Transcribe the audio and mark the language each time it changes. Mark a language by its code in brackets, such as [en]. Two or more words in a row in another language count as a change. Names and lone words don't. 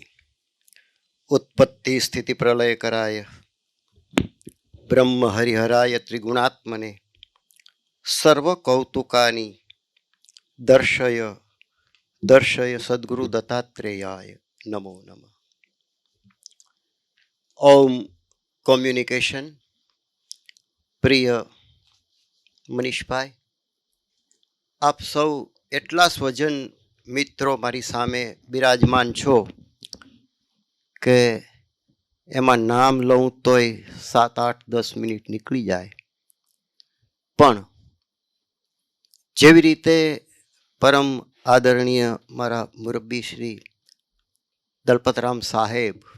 [sa] उत्पत्ति स्थिति प्रलय कराय ब्रह्म हरिहराय त्रिगुणात्मने सर्व कौतुकानि दर्शय दर्शय सद्गुरु दत्तात्रेयाय नमो नमः। [gu] ઓમ કમ્યુનિકેશન પ્રિય મનીષભાઈ, આપ સૌ એટલા સ્વજન મિત્રો મારી સામે બિરાજમાન છો કે એમાં નામ લઉં તોય 7, 8, 10 મિનિટ નીકળી જાય, પણ જેવી રીતે પરમ આદરણીય મારા મુરબ્બી શ્રી દલપતરામ સાહેબ